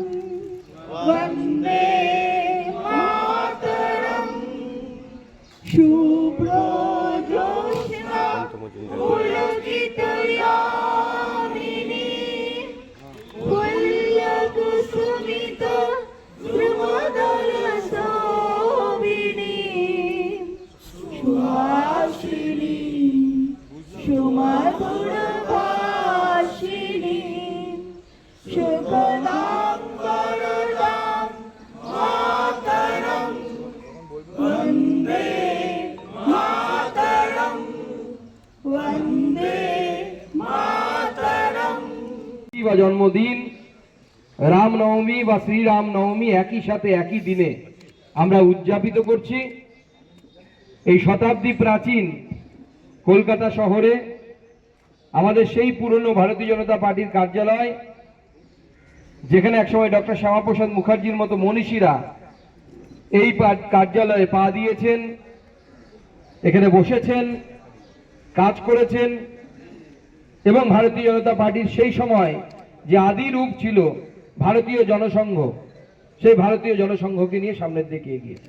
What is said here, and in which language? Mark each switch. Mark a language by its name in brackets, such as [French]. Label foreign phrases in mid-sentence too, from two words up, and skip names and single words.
[Sanskrit] वंदे मातरं शुभ्रो ज्योत्स्ना पुलकितयामिनी फुल्लकुसुमित द्रुमदलशोभिनी सुहासिनी सुमधुरभाषिणी सुखदां वरदां मातरं वन्दे मातरं वन्दे मातरं। [Bangla] বা জন্মদিন, রামনবমী বা শ্রীরাম নবমী একই সাথে একই দিনে আমরা উদযাপিত করছি। এই শতাব্দী প্রাচীন কলকাতা শহরে আমাদের সেই পুরনো ভারতীয় জনতা পার্টির কার্যালয়, যেখানে একসময় ডক্টর শ্যামাপ্রসাদ মুখার্জির মতো মনীষীরা এই কার্যালয়ে পা দিয়েছেন, এখানে বসেছেন, কাজ করেছেন এবং ভারতীয় জনতা পার্টির সেই সময় যে আদি রূপ ছিল ভারতীয় জনসংঘ, সেই ভারতীয় জনসংঘকে নিয়ে সামনের দিকে এগিয়েছে।